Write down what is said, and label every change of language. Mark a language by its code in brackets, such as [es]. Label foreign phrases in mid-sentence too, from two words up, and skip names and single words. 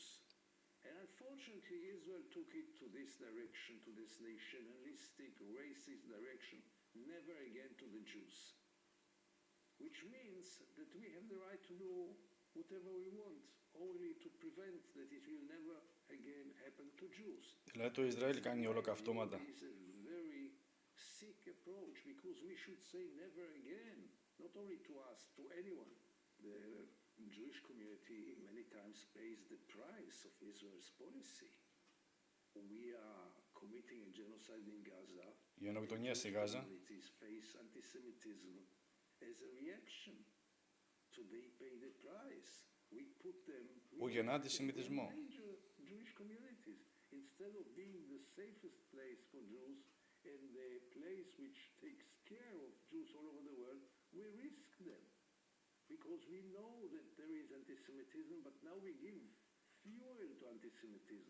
[en] And unfortunately, Israel took it to this direction, to this nationalistic, racist direction, never again to the Jews. Which means that we have the right to do whatever we want, only to prevent that it will never again happen to Jews. [el] Δηλαδή το Ισραήλ κάνει ολοκαυτώματα. [en] It's a very sick approach, because we should say never again, not only to us, to anyone. The Jewish community many times pays the price of Israel's policy. We are committing a genocide in Gaza. [el] Γενοκτονία στη Γάζα. [en] Face anti-Semitism as a reaction. So they pay the price. We put them. [el] Που γεννά αντισημιτισμό. [en] Jewish communities, instead of being the safest place for Jews and the place which takes care of Jews all over the world, we risk them. Because we know that there is anti-Semitism, but now we give fuel to anti-Semitism.